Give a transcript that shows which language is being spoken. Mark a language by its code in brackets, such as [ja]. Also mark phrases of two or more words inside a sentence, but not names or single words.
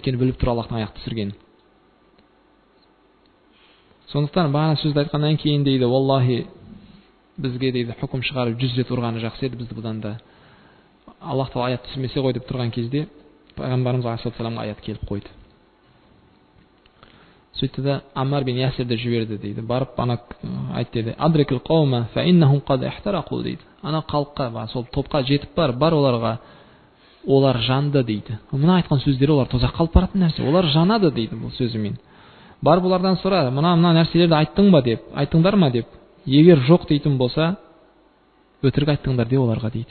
[kk] Өйткені біліп тұр Аллахтың аяқ түсіргенін. Сондықтан бағана сөзді айтқаннан кейін дейді, "Валлахи, бізге дейді хукім шығарып 100 рет ұрғаны жақсы еді, бізді бұдан да Аллах Тағала аят түсірмесе ғой" деп тұрған кезде пайғамбарымыз алейхиссаламға аят келіп қойды. Сөйтті де Аммар бин Ясирді жіберді дейді. Барып ана айт деді: [ar] "أدرك القوم فإنهم قد احترقوا" [kk] дейді. Ана халыққа, сол топқа жетіп бар оларға, олар жанды дейді. Мына айтқан сөздері олар тозаққа қалып баратын нәрсе. Олар жанады дейді бұл сөзімен. Бар бұлардан сұра, мына нәрселерді айттың ба деп, айттыңдар ма деп. Егер жоқ дейтін болса, өтірік айттыңдар де оларға дейді.